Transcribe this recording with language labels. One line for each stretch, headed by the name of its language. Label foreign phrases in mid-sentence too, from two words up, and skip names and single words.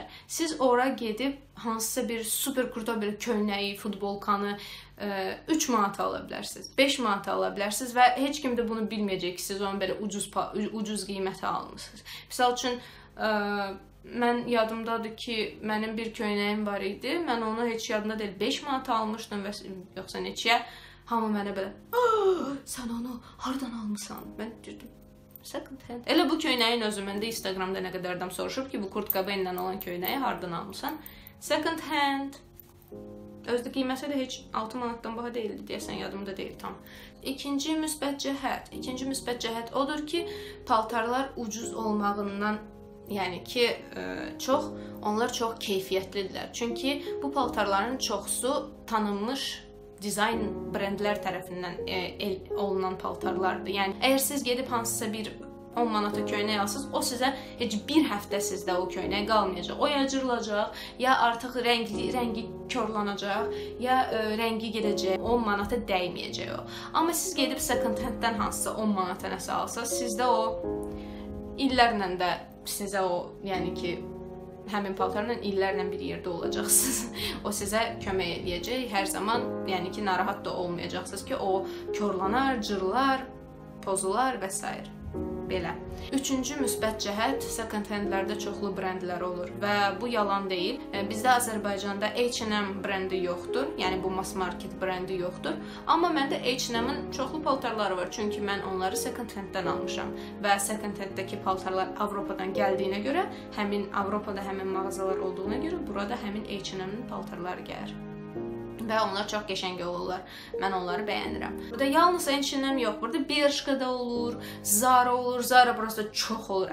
Azerbaijani: Siz ora gedib hansısa bir super kurta bir köynəyi, futbolkanı 3 manata ala bilərsiniz, 5 manata ala bilərsiniz və heç kim də bunu bilməyəcək ki, siz onu belə ucuz qiymətə almışsınız. Misal üçün, mən yadımdadır ki, mənim bir köynəyim var idi. Mən onu heç yadımda deyil, 5 manat almışdım və yoxsa neçəyə. Hamı mənə belə, sən onu hardan almısan? Mən dedim,
English: second hand.
Azerbaijani: Elə bu köynəyin özü məndə Instagramda nə qədər adam soruşub ki, bu Kurt Cobain'lə olan köynəyi hardan almısan?
English: Second hand.
Azerbaijani: Özdə qiyməti də heç 6 manatdan baha deyildi deyəsən, yadımda deyil tam. İkinci müsbət cəhət odur ki, paltarlar ucuz olmağından, yəni ki, onlar çox keyfiyyətlidirlər. Çünki bu paltarların çoxusu tanınmış dizayn brendlər tərəfindən olunan paltarlardır. Yəni, əgər siz gedib hansısa bir 10 manata köynək alsınız, o sizə heç bir həftə sizdə o köynək qalmayacaq. O ya cırılacaq, ya artıq rəngi körlanacaq, ya rəngi gedəcək, 10 manata dəyməyəcək o. Amma siz gedib
English: second hand-
Azerbaijani: dən hansısa 10 manata nəsə alsınız, sizdə o illərlə də sizə o, yəni ki, həmin paltarla illərlə bir yerdə olacaqsınız. O sizə kömək edəcək. Hər zaman, yəni ki, narahat da olmayacaqsınız ki, o körlanar, cırlar, pozular və s. Belə. Üçüncü müsbət cəhət,
English: second handlərdə
Azerbaijani: çoxlu brendlər olur və bu yalan deyil. Bizdə Azərbaycanda H&M brendi yoxdur, yəni bu mass market brendi yoxdur. Amma məndə H&M-in çoxlu paltarları var, çünki mən onları
English: second hand-
Azerbaijani: dən almışam və
English: second hand-
Azerbaijani: dəki paltarlar Avropadan gəldiyinə görə, həmin Avropada həmin mağazalar olduğuna görə burada həmin H&M-in paltarları gəlir. Və onlar çox qəşəng olurlar. Mən onları bəyənirəm. Burada yalnız H&M yox, burada Bershka da olur, Zara olur. Zara burası çox olur.